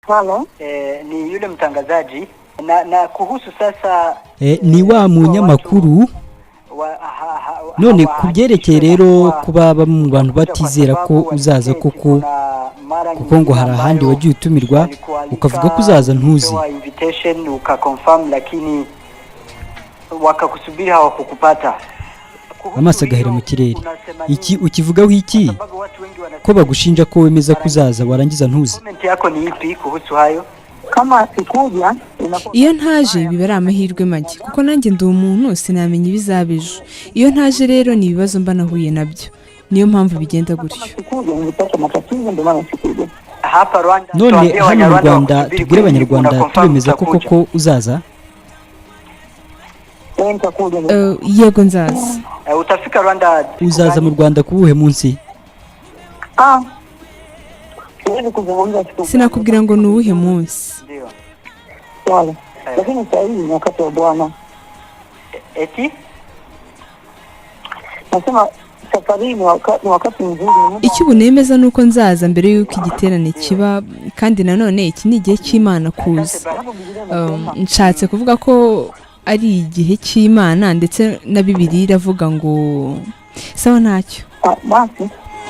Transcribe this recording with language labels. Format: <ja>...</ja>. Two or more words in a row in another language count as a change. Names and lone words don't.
<sw>Halo. Ni yule mtangazaji na kuhusu sasa</sw> <rw>ni wa munyamakuru. None kubyerekeye rero kuba mu bantu batizera ko uzaza kuko ngo hari ahandi wagiye utumirwa ukavuga ko uzaza ntuzi</rw> <sw>invitation ukaconfirm lakini wakakusubiri hawakukupata</sw> <rw>amaso agahera mu kirere. Iki ukivugaho iki ko bagushinja ko wemeza kuzaza warangiza ntuzi?</rw> <sw>Comment yako ni ipi kuhusu hayo? Kama sikuja</sw> <rw>iyo ntaje biba ari amahirwe make kuko nanjye ndi umuntu sinamenya ibizabejo. Iyo ntaje rero ni ibibazo mba nahuye nabyo, niyo mpamvu bigenda gutyo.</rw> <sw>Hapa Rwanda</sw> <rw>none hano mu Rwanda tubwire abanyarwanda tubemeza ko koko uzaza? Yego nzaza.</rw> <sw>Utafika Rwanda?</sw> <rw>Uzaza mu Rwanda kubuhe munsi? Sinakubwira ngo ni uwuhe munsi.</rw> <sw>Wala. Lakini sasa hivi ni wakati wa Bwana.</sw> <rw>Eti?</rw> <sw>Nasema safari ni wakati mzuri.</sw> <rw>Icyo ubunemeza nuko nzaza mbere yuko igiterane kiba, kandi nanone iki ni igihe cy'Imana kuza. Nshatse kuvuga ko ari igihe cy'Imana ndetse na Bibiliya iravuga ngo sawa ntacyo.</rw> <sw>Basi</sw>